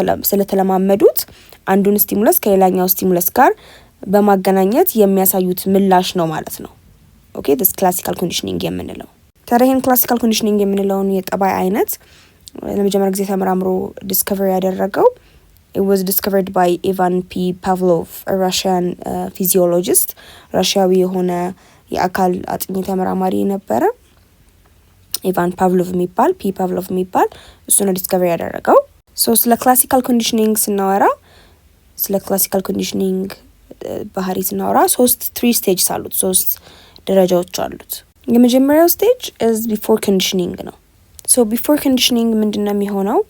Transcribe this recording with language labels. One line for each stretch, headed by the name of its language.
Amharic: ስለተለማመዱት አንዱን ስቲሙለስ ከሌላኛው ስቲሙለስ ጋር በማገናኘት የሚያሳዩት ምላሽ ነው ማለት ነው። ኦኬ this classical conditioning የምንለው ታዲያ ይህን classical conditioning የምንለውን የጠባይ አይነት ለመጀመሪያ ጊዜ ተመራምሮ ዲስከቨር ያደረገው
English: it was discovered by Ivan P. Pavlov, a Russian physiologist.
Amharic: ራሽያዊ የሆነ የአካል አጥኚ ተመራማሪ ነበረ። ኢቫን ፓቭሎቭ የሚባል እሱ ነው ዲስከቨር ያደረገው። ስለ ክላሲካል ኮንዲሽኒንግ ስናወራ ስለ ክላሲካል ኮንዲሽኒንግ ባህሪ ስናወራ three stages አሉት፣ 3 ደረጃዎች አሉት። የመጀመሪያው ስቴጅ is before conditioning ነው። before conditioning ምንድነው የሚሆነው?